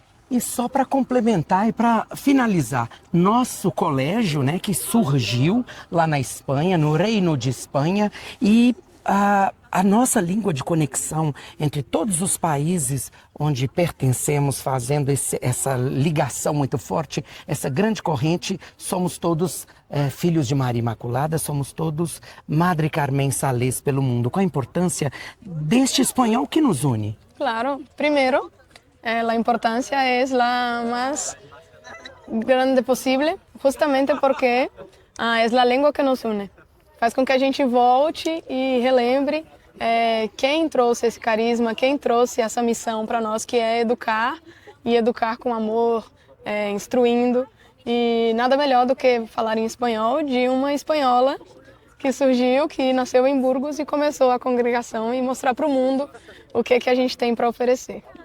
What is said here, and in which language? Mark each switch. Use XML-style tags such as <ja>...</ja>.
<pt>E só para complementar e para finalizar, nosso colégio, né, que surgiu lá na Espanha, no Reino de Espanha, e a nossa língua de conexão entre todos os países onde pertencemos, fazendo essa ligação muito forte, essa grande corrente, somos todos filhos de Maria Imaculada, somos todos Madre Carmen Salés pelo mundo. Qual a importância deste espanhol que nos une?</pt> <es>Claro, primero, la importancia es la más grande posible, justamente porque es la lengua que nos une.</es> <pt>Faz com que a gente volte e relembre quem trouxe esse carisma, quem trouxe essa missão para nós, que é educar, e educar com amor, instruindo. E nada melhor do que falar em espanhol de uma espanhola que surgiu, que nasceu em Burgos e começou a congregação e mostrar para o mundo o que a gente tem para oferecer.</pt>